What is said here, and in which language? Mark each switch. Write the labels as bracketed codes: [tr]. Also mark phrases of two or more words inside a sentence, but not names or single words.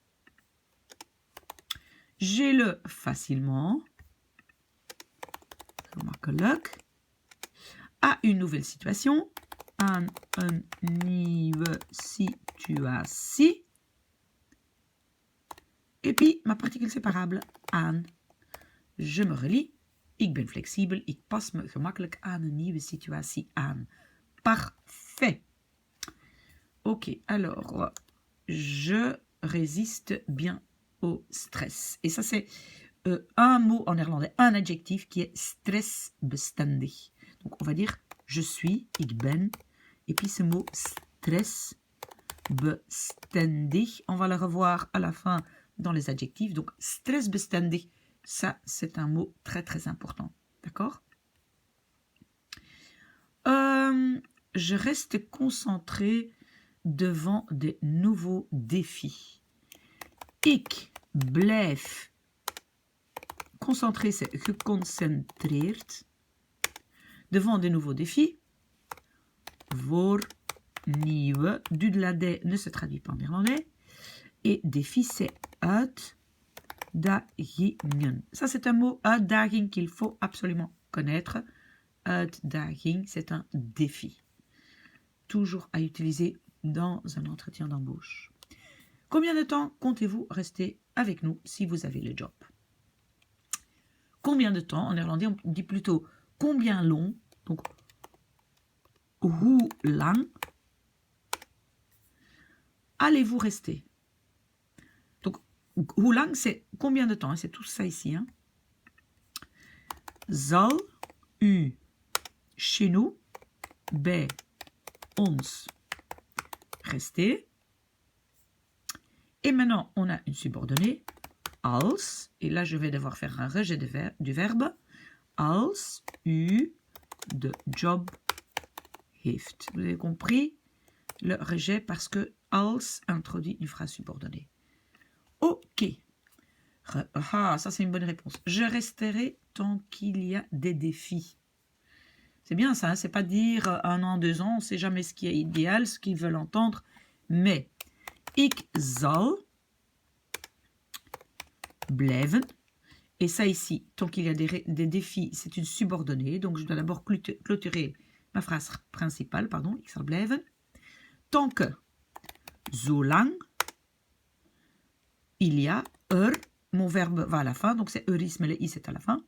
[fr] J'ai le facilement. [nl] Gemakkelijk. [fr] À une nouvelle situation. [nl] Aan een nieuwe situatie. [fr] Et puis, ma particule séparable, [nl] aan. [fr] Je me relie. [nl] Ik ben flexibel. Ik pas me gemakkelijk aan een nieuwe situatie aan. [fr] Parfait. Ok, alors, je résiste bien au stress. Et ça, c'est un mot en néerlandais, un adjectif qui est stressbestendig. Donc, on va dire je suis, [nl] ik ben. [fr] Et puis ce mot stressbestendig, on va le revoir à la fin dans les adjectifs. Donc, stressbestendig, ça, c'est un mot très, très important. D'accord? Je reste concentré devant des nouveaux défis. [nl] Ik blijf. [fr] Concentré, c'est geconcentreerd. Devant de nouveaux défis. [nl] Voor nieuwe. [fr] Du de la de ne se traduit pas en néerlandais. Et défi, c'est uitdagingen. Ça, c'est un mot uitdaging qu'il faut absolument connaître. Uitdaging, c'est un défi. Toujours à utiliser dans un entretien d'embauche. Combien de temps comptez-vous rester avec nous si vous avez le job? Combien de temps? En néerlandais, on dit plutôt combien long, donc [nl] hoe lang [fr] allez-vous rester? Donc, [nl] hoe lang, [fr] c'est combien de temps, hein? C'est tout ça ici. Hein? [nl] Zal u [fr] chez nous, [nl] bij ons rester? [fr] Et maintenant, on a une subordonnée, als, et là je vais devoir faire un rejet du verbe, [nl] als u de job heeft. [fr] Vous avez compris le rejet parce que als introduit une phrase subordonnée. Ok. Ah, ça c'est une bonne réponse. Je resterai tant qu'il y a des défis. C'est bien ça, hein? C'est pas dire 1 an, 2 ans, on ne sait jamais ce qui est idéal, ce qu'ils veulent entendre, mais [nl] ik zal blijven. [fr] Et ça ici, tant qu'il y a des défis, c'est une subordonnée. Donc, je dois d'abord clôturer ma phrase principale, pardon, [nl] ik zal blijven. [fr] Tant que, zolang, il y a, mon verbe va à la fin, donc c'est is, mais le is est à la fin.